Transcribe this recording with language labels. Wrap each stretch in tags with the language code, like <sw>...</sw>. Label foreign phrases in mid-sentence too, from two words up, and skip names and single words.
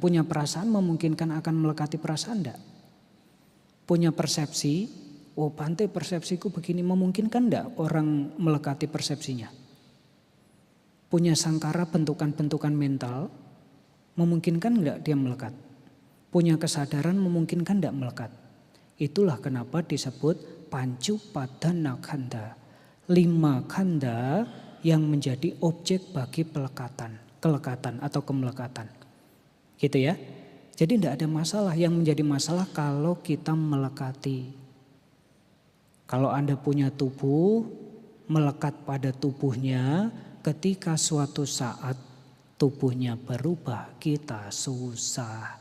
<id>Punya perasaan memungkinkan akan melekati perasaan tidak? Punya persepsi, oh Bante persepsiku begini, memungkinkan tidak orang melekati persepsinya? Punya sangkara bentukan-bentukan mental, memungkinkan enggak dia melekat? Punya kesadaran memungkinkan enggak melekat? Itulah kenapa disebut pancupadana khanda. 5 khanda yang menjadi objek bagi kelekatan atau kemelekatan. Gitu ya. Jadi enggak ada masalah. Yang menjadi masalah kalau kita melekati. Kalau Anda punya tubuh, melekat pada tubuhnya, ketika suatu saat tubuhnya berubah, kita susah.</id>